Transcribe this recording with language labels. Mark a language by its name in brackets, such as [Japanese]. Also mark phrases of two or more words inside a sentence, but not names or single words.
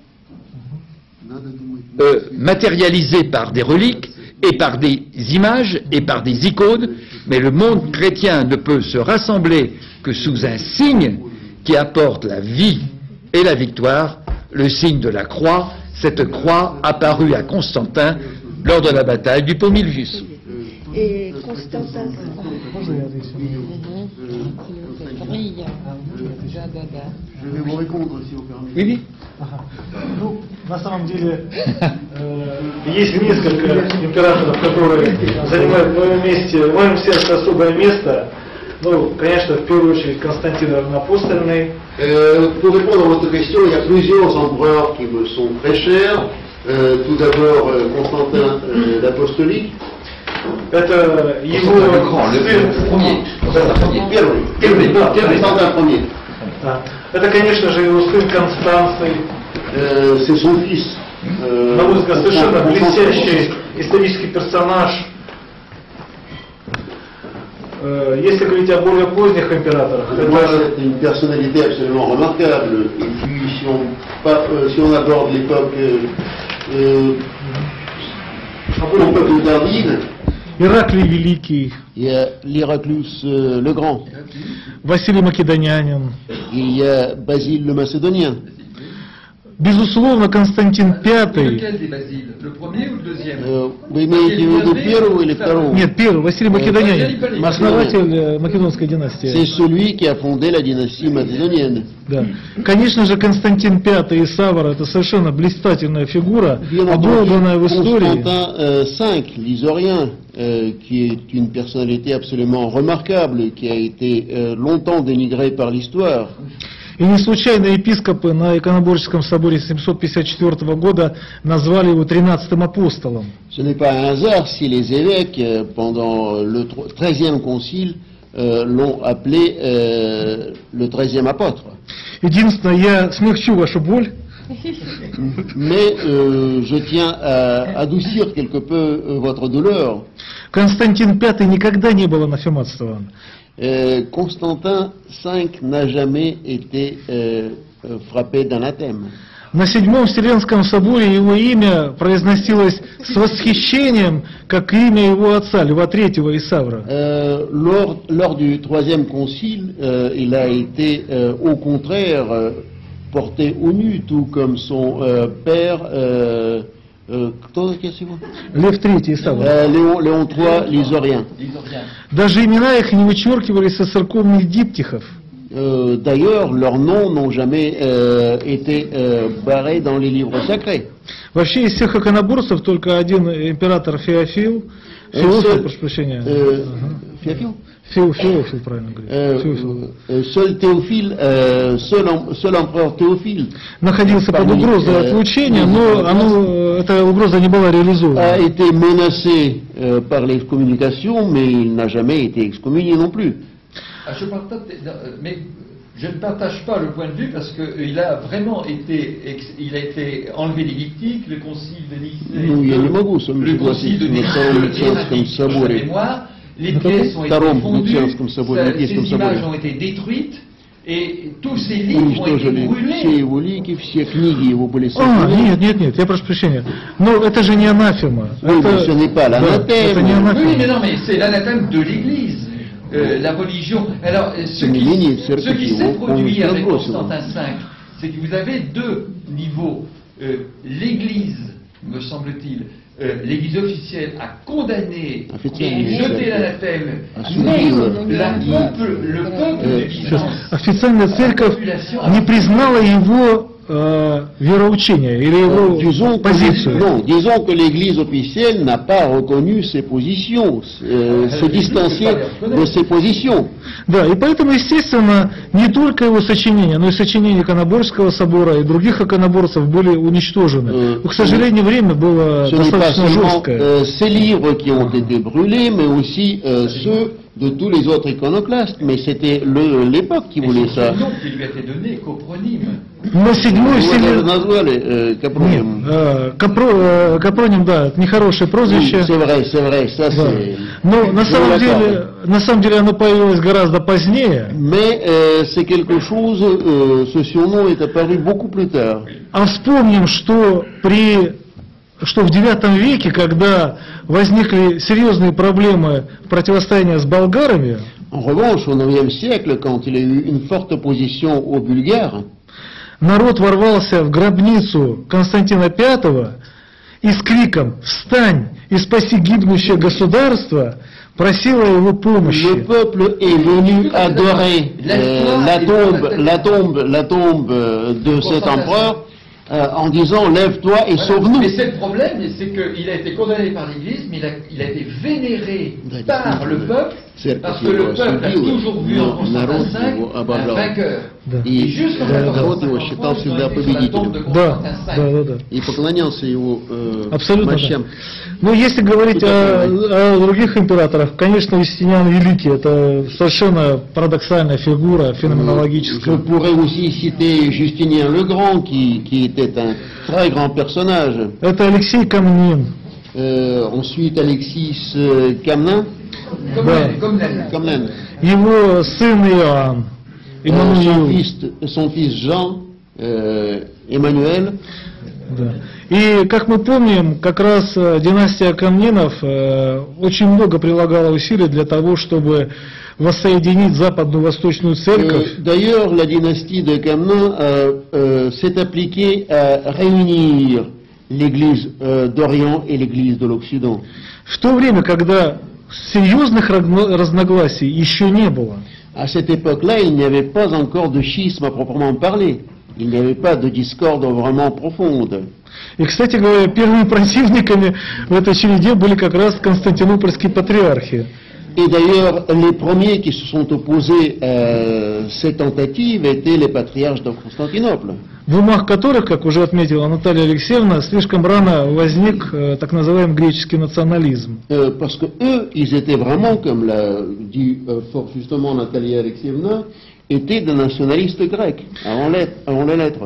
[French] matérialisés par des reliques et par des images et par des icônes, mais le monde chrétien ne peut se rassembler que sous un signe qui apporte la vie et la victoire, le signe de la croix, cette croix apparue à Constantin lors de la bataille du Pomilvius. Et Constantin. Je vais vous répondre si vous permettez. Oui, oui. [Russian] Ну, на самом деле, есть несколько императоров, которые занимают в моем сердце особое место. Ну, конечно, в первую очередь Константин Равноапостольный. [French] Pour répondre à votre question, il y a plusieurs empereurs qui me sont très chers. Tout d'abord, Constantin l'Apostolique. [Russian] Это его [French] Constantin Ier. [Russian] Это, конечно же, его сын Констанций. [French] C'est son fils. [Russian] На мой взгляд, совершенно блестящий исторический персонаж. Если говорить о более поздних императорах, [French] C'est une personnalité absolument remarquable. Et puis, si on aborde l'époque tardive, [Russian] Ираклий Великий, [French] il y a l'Héraclius le Grand, [Russian] Василий Македонянин, [French] il y a Basile le Macédonien. [Russian] безусловно, Константин V. [French] Lequel des Basiles? Le premier ou le deuxième? [Russian] Вы имеете в виду первого или второго? Нет, первый, Василий Македонянин, Василий основатель Македонской династии. [French] C'est celui qui a fondé la dynastie macédonienne. [Russian] Да. Конечно же, Константин V и Савр — это совершенно блистательная фигура, [French] Bien [Russian] обладанная в [French] entendu, [Russian] истории. [French] Constantin V, l'isorien, qui est une personnalité absolument remarquable, qui a été longtemps dénigrée par l'histoire. [Russian] И не случайно епископы на Иконоборческом соборе 754 года назвали его 13-м апостолом. [French] Ce n'est pas un hasard si les évêques, pendant le 13e concile, l'ont appelé le 13e apôtre. [Russian] Единственное, я смягчу вашу боль. [French] Mais je tiens à adoucir quelque peu votre douleur. [Russian] Константин V никогда не был анафематствован. [French] Constantin V n'a jamais été frappé d'anathème. [Russian] На Седьмом Вселенском соборе его имя произносилось с восхищением, как имя его отца, Льва III Исавра. [French] Lors du troisième concile, il a été au contraire porté au nu, tout comme son père, [Russian] Лев III Исавра. [French] Léon III Lysorien. [Russian] Даже имена их не вычеркивались со церковных диптихов. [French] D'ailleurs, leurs noms n'ont jamais été barrés dans les livres sacrés. [Russian] Вообще из всех иконоборцев только один император Феофил, прошу прощения. Феофил, правильно говорить. [French] Seul Théophile, seul empereur Théophile [Russian] находился под угрозой отлучения, но эта угроза не была реализована. [French] A été menacé par l'excommunication, mais il n'a jamais été excommunié non plus. Mais je ne partage pas le point de vue parce qu'il a vraiment été, il a été enlevé des dictiques, le concile de Nicée, le concile de Nicée, mémoire, les pièces ont été fondues, ces images ont été détruites et tous ces livres ont été brûlés. [Russian] Нет, я прошу прощения. Но это же не анафема. [French] Ce n'est pas l'anathème. Oui, mais non, mais c'est l'anathème de l'Église. La religion. Alors, ce qui s'est produit avec Constantin V, c'est que vous avez deux niveaux. L'Église, me semble-t-il, l'Église officielle a condamné et jeté l'anathème, mais le peuple de Byzance, [Russian] официальная церковь не признала его вероучение или его позицию. [French] Non, disons que l'Église officielle n'a pas reconnu ses positions, se distancié de ses positions. [Russian] Да, и поэтому, естественно, не только его сочинения, но и сочинения Иконоборского собора и других иконоборцев были уничтожены. Но, к сожалению, время было достаточно жесткое. [French] Ces livres qui ont été brûlés, mais aussi ceux de tous les autres iconoclastes, mais c'était l'époque qui voulait ça. C'est le nom qui lui a été donné, Copronyme. [Russian] Но седьмой Капроним, да, это нехорошее прозвище. [French] C'est vrai, ça [Russian] Да. [French] c'est... [Russian] Но на самом деле оно появилось гораздо позднее. [French] Mais c'est quelque chose, ce surnom est apparu beaucoup plus tard. [Russian] А вспомним, что в IX веке, когда возникли серьезные проблемы противостояния с болгарами, [French] En revanche, au IXe siècle, quand il y a eu une forte opposition aux Bulgares, [Russian] народ ворвался в гробницу Константина V и с криком «Встань и спаси гибнущее государство!» просила его помощи. [French] le peuple est venu adorer la tombe de cet empereur en disant lève-toi et sauve-nous. Mais c'est le problème, c'est qu'il a été condamné par l'Église, mais il a été vénéré par le peuple, parce que le peuple a toujours vu en Constantin V un vainqueur. Et jusqu'en 1453, ils ont été sur la tombe de Constantin V. [Russian] И поклонялся его Абсолютно. мощам. Но если говорить о других императорах, конечно, Юстиниан Великий – это совершенно парадоксальная фигура, [French] Je [Russian] феноменологическая. [French] pourrais aussi citer Justinien le Grand, qui était un très grand personnage. [Russian] Это Алексей Камнин. [French] Ensuite, Alexis Comnène. [Russian] Его сын Иоанн, Эммануил. [French] Son fils Jean, Emmanuel. [Russian] Да. И, как мы помним, как раз династия Камнинов очень много прилагала усилий для того, чтобы воссоединить западную восточную церковь. [French] D'ailleurs, la dynastie de Comnène s'est appliquée à réunir l'église d'Orient et l'église de l'Occident. [Russian] В то время, когда серьезных разногласий еще не было. [French] À cette époque-là, il n'y avait pas encore de schisme à proprement parler. Il n'y avait pas de discorde vraiment profonde. [Russian] И, кстати говоря, первыми противниками в этой череде были как раз константинопольские патриархи. [French] Et d'ailleurs, les premiers qui se sont opposés à ces tentatives étaient les patriarches de Constantinople. [Russian] В умах которых, как уже отметила Наталья Алексеевна, слишком рано возник так называемый греческий национализм. [French] Parce que eux, ils étaient vraiment, comme l'a dit fort justement Natalia Alexievna, étaient des nationalistes grecs, avant les lettres.